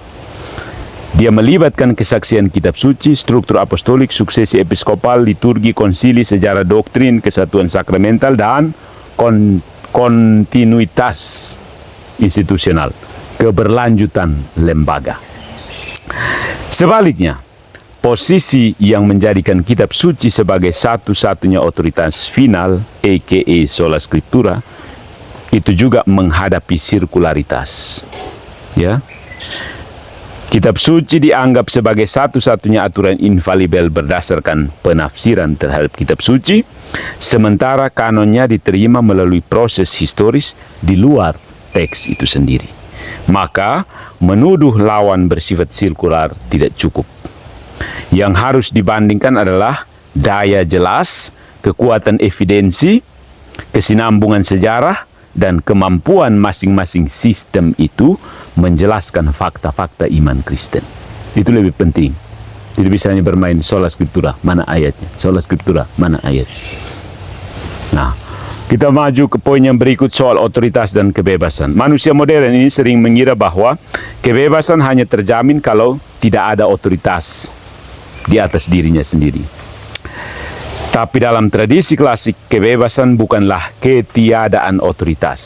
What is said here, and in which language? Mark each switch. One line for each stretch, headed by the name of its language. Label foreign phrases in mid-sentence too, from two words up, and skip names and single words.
Indonesian: Dia melibatkan kesaksian kitab suci, struktur apostolik, suksesi episkopal, liturgi, konsili, sejarah doktrin, kesatuan sakramental, dan kontinuitas institusional, keberlanjutan lembaga. Sebaliknya, posisi yang menjadikan kitab suci sebagai satu-satunya otoritas final, aka
Latin: sola scriptura,
Indonesian: itu juga menghadapi sirkularitas. Ya. Kitab suci dianggap sebagai satu-satunya aturan infalibel berdasarkan penafsiran terhadap kitab suci, sementara kanonnya diterima melalui proses historis di luar teks itu sendiri. Maka, menuduh lawan bersifat sirkular tidak cukup. Yang harus dibandingkan adalah daya jelas, kekuatan evidensi, kesinambungan sejarah, dan kemampuan masing-masing sistem itu menjelaskan fakta-fakta iman Kristen. Itu lebih penting. Tidak bisa hanya bermain
Latin: sola scriptura,
Indonesian: mana ayatnya,
Latin: sola scriptura,
Indonesian: mana ayat. Nah, kita maju ke poin yang berikut soal otoritas dan kebebasan. Manusia modern ini sering mengira bahwa kebebasan hanya terjamin kalau tidak ada otoritas di atas dirinya sendiri. Tapi dalam tradisi klasik, kebebasan bukanlah ketiadaan otoritas.